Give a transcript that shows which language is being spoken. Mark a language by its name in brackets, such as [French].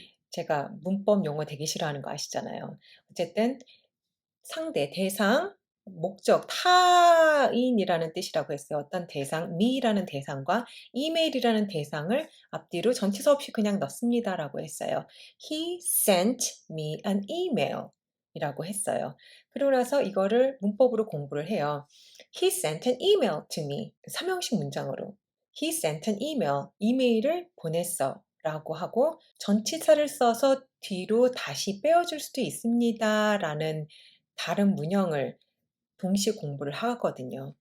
[Korean] 제가 문법 용어 되게 싫어하는 거 아시잖아요. 어쨌든 상대, 대상, 목적, 타인이라는 뜻이라고 했어요. 어떤 대상, me라는 대상과 이메일이라는 대상을 앞뒤로 전치사 없이 그냥 넣습니다라고 했어요. [English] He sent me an email [Korean] 이라고 했어요. 그러고 나서 이거를 문법으로 공부를 해요. [English] He sent an email to me. [Korean] 삼형식 문장으로. [English] He sent an email. [Korean] 이메일을 보냈어. 라고 하고 전치사를 써서 뒤로 다시 빼어줄 수도 있습니다. 라는 다른 문형을 동시에 공부를 하거든요.